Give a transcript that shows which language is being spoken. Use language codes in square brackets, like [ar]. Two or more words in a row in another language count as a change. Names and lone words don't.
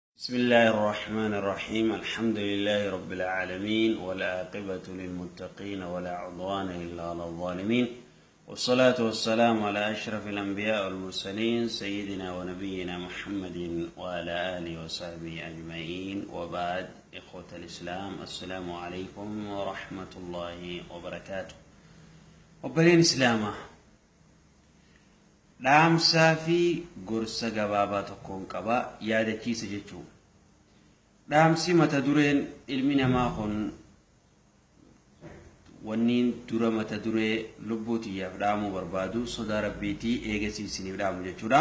[ar] بسم الله الرحمن الرحيم الحمد لله رب العالمين والعاقبة للمتقين ولا عدوان إلا على الظالمين والصلاة والسلام على أشرف الأنبياء والمرسلين سيدنا ونبينا محمد وعلى آله وصحبه أجمعين وبعد إخوة الإسلام السلام عليكم ورحمة الله وبركاته وبرين إسلامه [om] dhaamsaa fi gorsa gabaabaa tokkoon qaba yaadachiisa jechuun dhaamsi mata dureen ilmi namaa kun wanniin dura mata duree lubbuutiyaaf dhaamuu barbaadu sodaa rabbiitii eegasiisiniif dhaamu jechuudha.